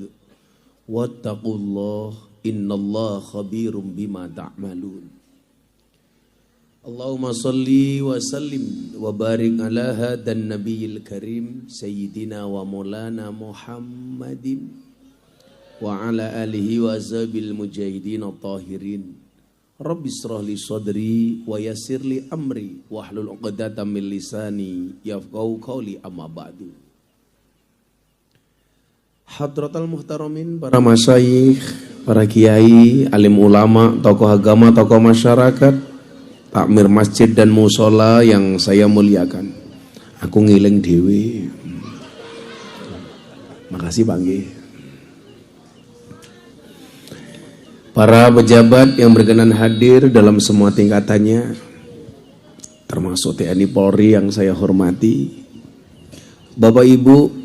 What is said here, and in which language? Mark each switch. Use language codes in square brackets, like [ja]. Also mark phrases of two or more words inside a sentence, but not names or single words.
[ar] واتقوا الله إن الله خبير بما تعملون. اللهم صل وسلم وبارك على هذا النبي الكريم سيدنا ومولانا محمد وعلى آله وأصحاب المجاهدين الطاهرين. رب اشرح لي صدري ويسر لي أمري واحلل عقدة من لساني يفقهوا قولي أما بعد. حضرات المحترمين, [id] para masyayikh, para kiai, alim ulama, tokoh agama, tokoh masyarakat, takmir masjid dan musola yang saya muliakan. [jv] Aku ngiling dewe. Makasih Bangge. [id] Para pejabat yang berkenan hadir dalam semua tingkatannya, termasuk TNI Polri yang saya hormati, Bapak Ibu,